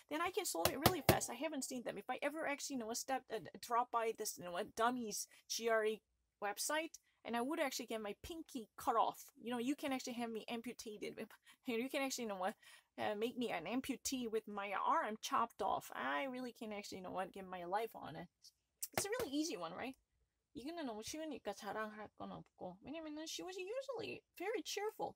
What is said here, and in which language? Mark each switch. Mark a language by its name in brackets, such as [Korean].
[English] Then I can solve it really fast. I haven't seen them. If I ever actually, drop by this, a dummies GRE website, and I would actually get my pinky cut off. You can actually have me amputated. You can actually, make me an amputee with my arm chopped off. I really can actually, get my life on it. It's a really easy one, right? [Korean] 이거는 너무 쉬우니까 자랑할 건 없고. 왜냐면은 [English] she was usually very cheerful.